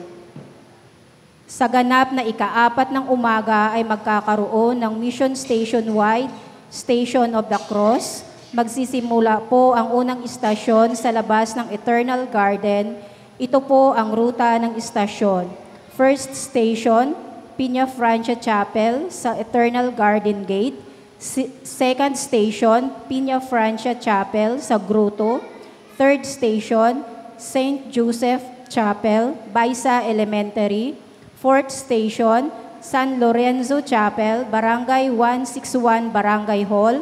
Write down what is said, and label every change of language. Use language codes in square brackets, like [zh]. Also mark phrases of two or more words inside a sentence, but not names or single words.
[tl] Sa ganap na ika-4 ng umaga ay magkakaroon ng [en] Mission Station-wide Station of the Cross. [tl] Magsisimula po ang unang istasyon sa labas ng Eternal Garden. Ito po ang ruta ng istasyon. [en] First station, [tl] Piña Francia Chapel sa Eternal Garden Gate. [en] Second station, [tl] Piña Francia Chapel sa Grotto. [en] Third station, [tl] St. Joseph Chapel, Baisa Elementary. [en] Fourth station, [tl] San Lorenzo Chapel, Barangay 161 Barangay Hall.